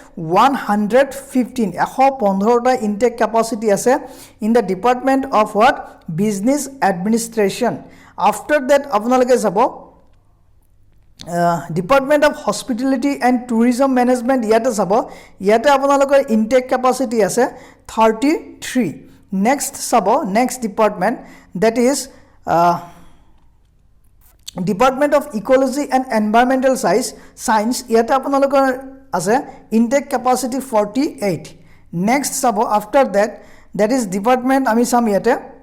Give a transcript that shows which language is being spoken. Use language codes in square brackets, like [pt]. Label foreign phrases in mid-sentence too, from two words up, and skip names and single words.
[en] 115 ta intake capacity ase in the department of what business administration after that [as] আপোনালোকে চাব [en] department of hospitality and tourism management [as] ইয়াতে চাব ইয়াতে আপোনালোকৰ [en] intake capacity ase 33 নেক্সট চাব next department that is department of ecology and environmental science [as] ইয়াতে আপোনালোকৰ আছে [en] intake capacity 48 next চাব after that is department [as] আমি চাম ইয়াতে